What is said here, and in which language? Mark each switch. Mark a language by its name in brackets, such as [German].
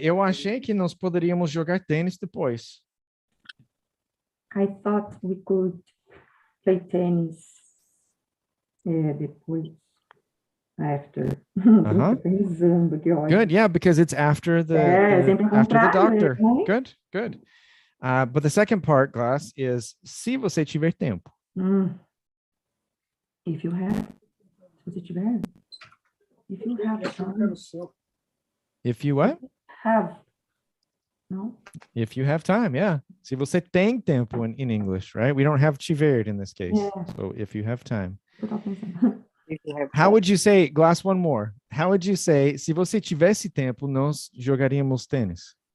[Portuguese] Eu achei que nós poderíamos jogar tênis depois. [English] I thought we could play tennis [Portuguese] depois. [English] After. [Portuguese] Pensando, que ódio. [English] Good, yeah, because it's after the doctor. Good, good. But the second part, Glass, is [Portuguese] se você tiver tempo. [English] If you have. [Portuguese] Se você tiver. [English] If you have time. If you what? Have. No? If you have time, yeah. [Portuguese] Se você tem tempo [English] in English, right? We don't have tiver in this case. Yeah. So if you have time. How How would you say, Glass, one more. How would you say, [Portuguese] se você tivesse tempo, nós jogaríamos tênis?